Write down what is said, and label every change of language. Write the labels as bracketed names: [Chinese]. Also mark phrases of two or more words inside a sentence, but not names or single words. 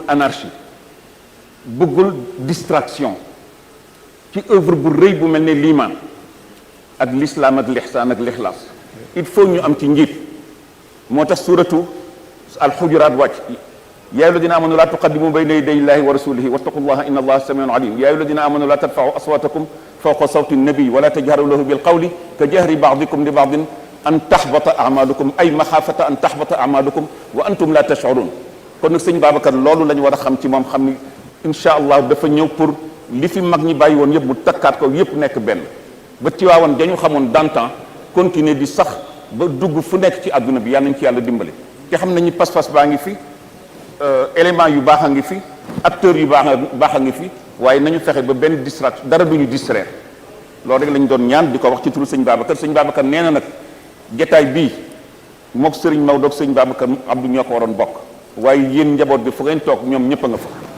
[Wolof] anarchie bëggul distraction ci œuvre bu rëy bu mel ne liimaan ak l'islam ak l'ihsan ak l'ixlaas [French] il faut [Wolof] ñu am ci njiit moo tax suratu alxujuraat wàcc [Arabic] يا أيها الذين آمنوا لا تقدموا بين يدي الله ورسوله واتقوا الله إن الله سميع عليم يا أيها الذين آمنوا لا ترفعوا أصواتكم فوق صوت النبي ولا تجهروا له بالقول كجهر بعضكم لبعض أن تحبط أعمالكم أي مخافة أن تحبط أعمالكم وأنتم لا تشعرون [Wolof] kon nag sëñ Babacar loolu la ñu war a xam ci moom xam ni [Arabic] إن شاء الله [Wolof] dafa ñëw pour li fi mag ñi bàyyi woon yëpp mu takkaat ko yëpp nekk benn ba Tiwaawan dañu xamoon [French] d'antan continuer [Wolof] di sax ba dugg fu nekk ci àdduna bi yàlla nañ ci yàlla dimbali te xam nañu pas-pas baa ngi fi élément yu baax a ngi fi acteurs yu baax a ngi fi waaye nañu fexe ba benn distraction dara duñu distraire loolu rek lañ doon ñaan di ko wax ci turu sëñ Babacar nee na nag jataay bii mook sëriñ Maodo ak sëñ Babacar Abdou ñoo ko waroon bokk waaye yéen njaboot bi fu ngeen toog ñoom ñëpp a nga fa